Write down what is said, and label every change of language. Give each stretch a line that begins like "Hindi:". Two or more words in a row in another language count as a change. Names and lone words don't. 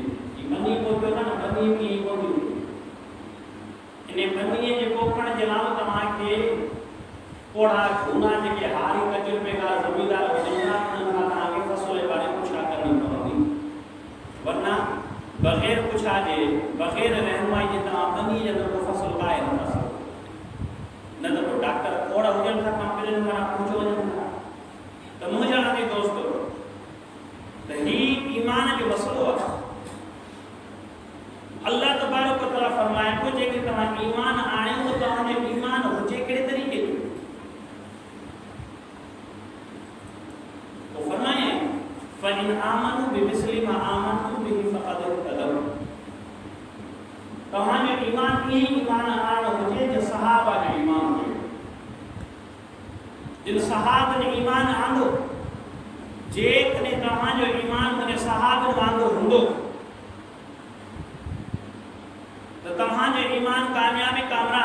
Sindhi: हीअ मनी पोखियो था न, मनी कीअं कोन्हे इन मनीअ जे पोखण जे लाइ तव्हांखे पोड़ा झूना जेके हारी तजुर्बेकार ज़मींदार हुजनि था उन्हनि खां तव्हांखे फसल जे बारे में पुछा करणी पवंदी, वरना बग़ैर पुछा जे बग़ैर रहनुमाई जे तव्हां मनी जे अंदरि फसल पाए नथा सघो। न त पोइ डॉक्टर खोड़ हुजनि था कंपनियुनि मां पुछो वञनि था। त मुंहिंजा नंढे दोस्तो त हीउ ईमान जो मसइलो आहे। अल्लाह
Arabic: تبارك وتعالى
Sindhi: फरमाए थो जेके तव्हां ईमान आणियो त तव्हांजो ईमान हुजे कहिड़े तरीक़े जो। तो फरमाए
Arabic: فإن آمنوا بمثل ما آمنتم به فقد اهتدوا.
Sindhi: तव्हांजो ईमान ईअं ई ईमान आणणो हुजे जो सहाबा जो ईमान हुजे। जिन सहाबनि ईमान आंदो, जेकॾहिं तव्हांजो ईमान उन सहाबनि वांगुरु हूंदो त तव्हांजो ईमान कामयाबी कामरान।